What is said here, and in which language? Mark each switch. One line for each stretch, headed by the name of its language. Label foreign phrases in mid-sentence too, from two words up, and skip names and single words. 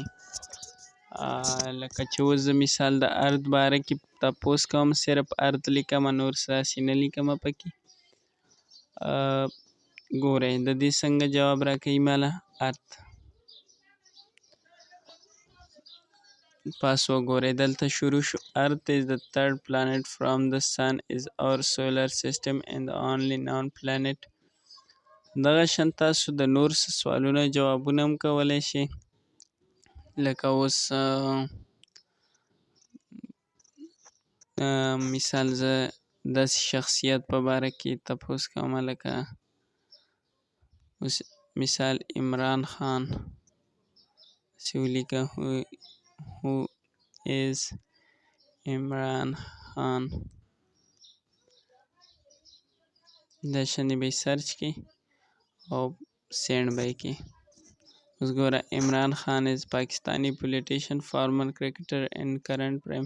Pashto: لکه چې اوس زه مثال د ارت باره کې تپوس کوم، صرف ارت لیکمه، نور څه داسې نه لیکمه پکې. ګورئ د دې څنګه جواب راکوي ماله ارت. پاس وګورئ دلته شروع شو.
English: ارت is the third planet from the sun is our solar system and the only known planet.
Pashto: دغه شان تاسو د نور څه سوالونه جوابونه هم کولی شئ. لکه اوس مثال زه داسې شخصیت په باره کې تپوس کوم، لکه اوس مثال عمران خان چې ولیکه
English: who is
Pashto: عمران خان. دا شانې به یې سرچ کړئ او سینډ به یې کړئ.
English: اوس ګوره Imran Khan is Pakistani politician, former cricketer and current prime.